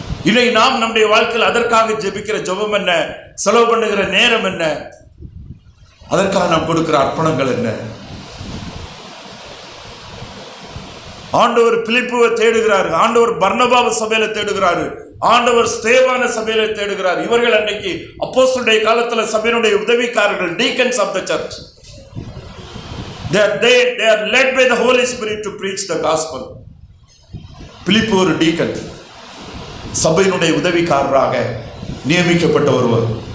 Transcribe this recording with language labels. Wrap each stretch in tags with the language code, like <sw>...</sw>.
<ta>இதை நாம் நம்முடைய வாழ்க்கையில் அதற்காக ஜெபிக்கிற ஜெபம் என்ன, செலவு பண்ணுகிற நேரம் என்ன, அதற்காக நாம் கொடுக்கிற அர்ப்பணங்கள் என்ன? ஆண்டவர் பிலிப்புவை தேடுகிறார், ஆண்டவர் பர்னபாவை சபையில தேடுகிறாரு, ஆண்டவர் ஸ்தேவான சபையில தேடுகிறார். இவர்கள் அன்னைக்கு அப்போஸ்தலருடைய காலத்துல சபையினுடைய உதவிக்காரர்கள்,</ta> <en>deacons of the church. They are led by the Holy Spirit to preach the gospel.</en> <ta>பிலிப்பு ஒரு டீக்கன், சபையினுடைய உதவிக்காரராக நியமிக்கப்பட்ட ஒருவர்.</ta>